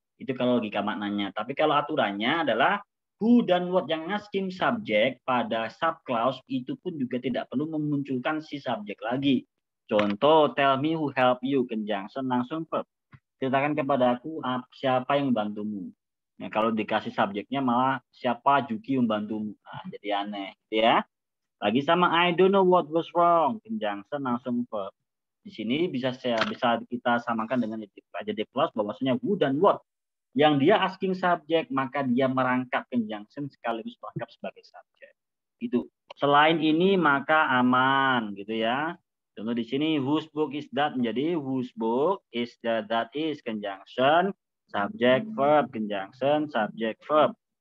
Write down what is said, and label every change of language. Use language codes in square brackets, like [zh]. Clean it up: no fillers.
[id] Itu kalau logika maknanya. Tapi kalau aturannya adalah who dan what yang asking subjek pada subclause itu pun juga tidak perlu memunculkan si subjek lagi. [en] Contoh, tell me who help you, conjunction langsung verb. [id] Ceritakan kepada aku siapa yang membantumu. Nah, kalau dikasih subjeknya malah siapa Juki membantumu. Nah, jadi aneh, ya. Lagi sama [en] I don't know what was wrong, conjunction langsung verb. [id] Di sini bisa kita samakan dengan adjective clause bahwasanya who dan what. Yang dia asking subject, maka dia merangkap conjunction sekaligus merangkap sebagai subjek. Itu. Selain ini maka aman, gitu ya. Contoh di sini [en] whose book is that menjadi whose book is that is conjunction subject verb, conjunction subject verb.